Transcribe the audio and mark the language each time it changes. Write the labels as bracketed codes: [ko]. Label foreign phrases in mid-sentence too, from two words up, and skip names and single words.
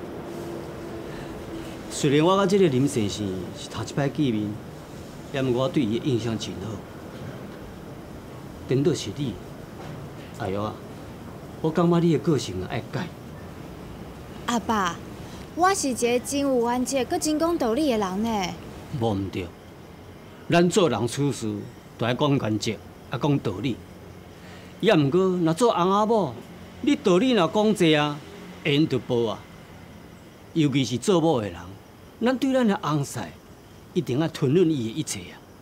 [nan] 虽然我甲这个林先生是头一摆见面，也毋过我对伊的印象真好。颠倒是你，阿玉啊，我感觉你的个性爱改。阿爸，我是一个真有原则、搁真讲道理的人呢。无毋对，咱做人处事都爱讲原则，爱讲道理。也毋过，若做翁仔某，你道理若讲济啊，会用就报啊。尤其是做某的人。咱对咱的翁婿，一定要吞忍伊的一切啊！